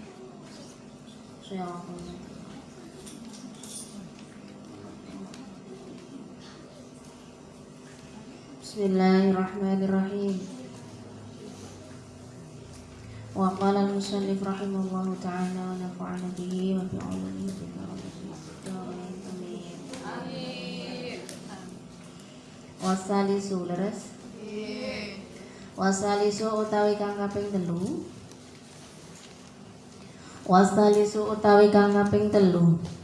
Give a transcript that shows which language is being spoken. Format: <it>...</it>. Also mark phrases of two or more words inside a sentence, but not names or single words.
<ar>صراط الله. بسم الله الرحمن الرحيم. وقال المصنف رحمه الله تعالى ونفعنا به وبعلومه في الآمين.</ar> <jv>Amin. Wasalisu leres. Wasalisu utawi kang kaping 3. Wasalisu utawi kang kaping 3.</jv>